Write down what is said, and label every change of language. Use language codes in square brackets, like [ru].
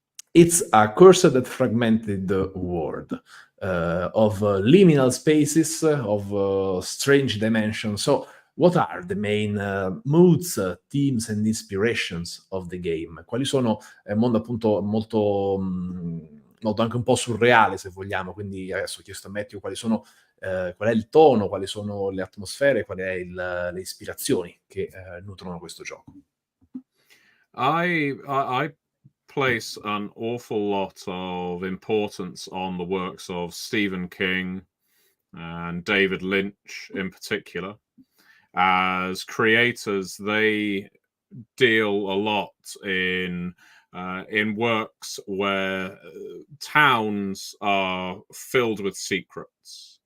[en] It's a curse that fragmented the world of liminal spaces, of strange dimensions. So what are the main moods, themes and inspirations of the game? [it] Quali sono? È un mondo appunto molto anche un po' surreale, se vogliamo, quindi adesso ho chiesto a Matthew qual è il tono, quali sono le atmosfere, quali è le ispirazioni che nutrono questo gioco. [en] I place an awful lot of importance on the works of Stephen King and David Lynch in particular. As creators, they deal a lot in works where towns are filled with secrets.